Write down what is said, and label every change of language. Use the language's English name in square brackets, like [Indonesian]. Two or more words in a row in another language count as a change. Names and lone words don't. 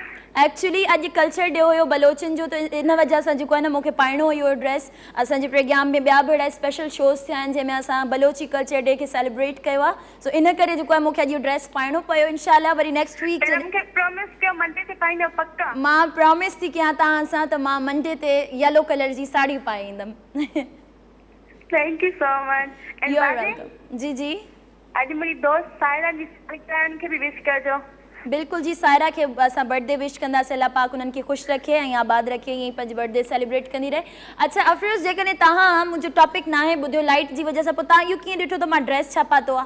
[Sindhi] एक्चुअली अॼु [English] culture day [Sindhi] हुयो बलोचनि जो, त इन वजह सां जेको आहे न मूंखे पाइणो हुयो ड्रेस। असांजे प्रोग्राम में ॿिया बि अहिड़ा [English] special shows [Sindhi] थिया आहिनि जंहिंमें असां बलोची [English] culture day [Sindhi] खे सेलिब्रेट कयो आहे। सो इन करे जेको आहे मूंखे अॼु ड्रेस पाइणो पियो। इंशाल्लाह वरी [English] next week [Sindhi] मूंखे प्रॉमिस कयो मंडे ते पाईंदो पक्का। मां प्रॉमिस थी कयां तव्हां सां त मां मंडे ते [English] yellow color [Sindhi] जी साड़ी पाए ईंदमि। [English] Thank you so much. You are welcome. जी जी, [Sindhi] अॼु मुंहिंजी दोस्त सायरा जी सालगिरह खे बि विश कजो। बिल्कुल जी, सायरा के असां [English] birthday wish [Sindhi] कंदासीं। अल्लाह पाक उन्हनि खे ख़ुशि रखे ऐं आबाद रखे, ईअं पंहिंजी बर्थडे सेलिब्रेट कंदी रहे। अच्छा अफरोज़, जेकॾहिं तव्हां मुंहिंजो टॉपिक नाहे ॿुधियो लाइट जी वजह सां, पोइ तव्हां इहो कीअं ॾिठो त मां ड्रेस छा पातो आहे?